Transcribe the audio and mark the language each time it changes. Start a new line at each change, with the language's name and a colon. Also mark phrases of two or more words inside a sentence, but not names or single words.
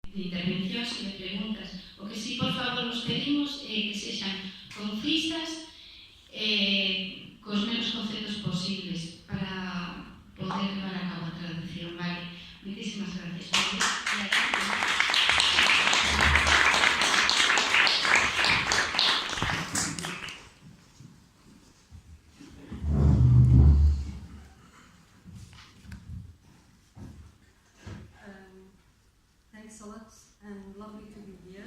Galician: intervencións e de preguntas. O que si, por favor, nos pedimos é que sexan concisas cos menos conceptos posibles para poder levar a cabo a traducción, vale?
Spanish: Muchísimas gracias.
English: Thanks a lot and lovely to be here.